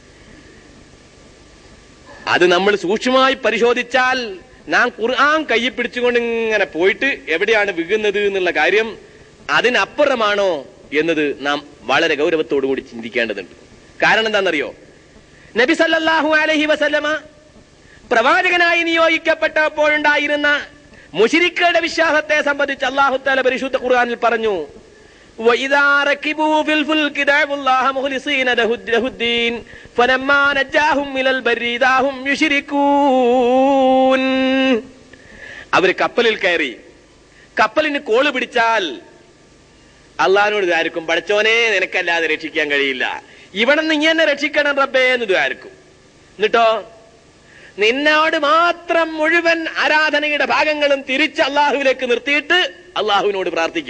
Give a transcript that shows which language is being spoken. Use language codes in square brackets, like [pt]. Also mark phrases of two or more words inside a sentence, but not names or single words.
[ml] അത് നമ്മൾ സൂക്ഷ്മമായി പരിശോധിച്ചാൽ നാം ഖുർആൻ കയ്യിൽ പിടിച്ചുകൊണ്ട് ഇങ്ങനെ പോയിട്ട് എവിടെയാണ് വീഴുന്നത് എന്നുള്ള കാര്യം അതിനപ്പുറമാണോ എന്നത് നാം വളരെ ഗൗരവത്തോടു കൂടി ചിന്തിക്കേണ്ടതുണ്ട്. കാരണം എന്താണെന്നറിയോ? നബി [ar] صلى الله عليه وسلم [ml] പ്രവാചകനായി നിയോഗിക്കപ്പെട്ടപ്പോഴുണ്ടായിരുന്ന മുശ്രിക്കുകളുടെ വിശ്വാസത്തെ സംബന്ധിച്ച് [ar] الله تعالى [ml] പരിശുദ്ധ ഖുർആനിൽ പറഞ്ഞു, [ar] وَإِذَا رَكِبُوا فِي الْفُلْكِ دَعَوُا اللَّهَ مُخْلِصِينَ لَهُ الدِّينَ فَلَمَّا نَجَّاهُمْ إِلَى الْبَرِّ إِذَا هُمْ يُشْرِكُونَ. [ml] അവര് കപ്പലിൽ കയറി കപ്പലിന് കോള് പിടിച്ചാൽ അള്ളാഹിനോട് ഇതായിരിക്കും, പടച്ചോനെ നിനക്കല്ലാതെ രക്ഷിക്കാൻ കഴിയില്ല, ഇവിടെ നിന്ന് ഇങ്ങനെ രക്ഷിക്കണം റബ്ബേ എന്ന് ഇതായിരിക്കും. എന്നിട്ടോ നിന്നോട് മാത്രം മുഴുവൻ ആരാധനയുടെ ഭാഗങ്ങളും തിരിച്ച് അള്ളാഹുവിലേക്ക് നിർത്തിയിട്ട് അള്ളാഹുവിനോട് പ്രാർത്ഥിക്കും.